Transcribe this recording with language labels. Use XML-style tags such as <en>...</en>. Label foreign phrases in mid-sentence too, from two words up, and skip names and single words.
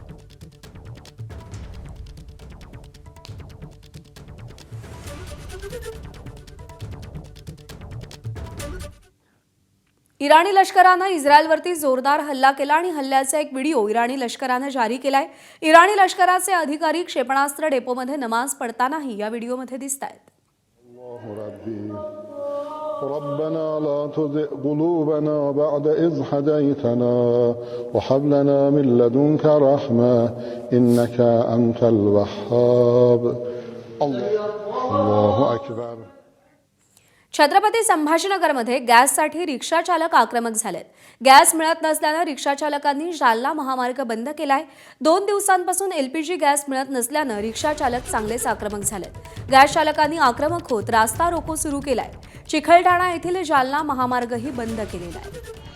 <mr>इराणी लष्करानं इस्रायलवरती जोरदार हल्ला केला आणि हल्ल्याचा एक व्हिडिओ इराणी लष्करानं जारी केलाय. इराणी लष्कराचे अधिकारी क्षेपणास्त्र डेपोमध्ये नमाज पडतानाही या व्हिडिओमध्ये दिसतायत.</mr> <ar>ربنا لا تزغ قلوبنا بعد إذ هديتنا وهب لنا من لدنك رحمة إنك أنت الوهاب الله أكبر.</ar> <mr>छत्रपती संभाजीनगरमध्ये गॅससाठी रिक्षा चालक आक्रमक झालेत. गॅस मिळत नसल्यानं रिक्षा चालकांनी जालना महामार्ग बंद केलाय. 2 दिवसांपासून एलपीजी गॅस मिळत नसल्यानं रिक्षा चालक चांगलेच आक्रमक झालेत. गॅस चालकांनी आक्रमक होत रास्ता रोको सुरू केलाय. चिखलठाणा येथील जालना महामार्गही बंद केलेला आहे.</mr>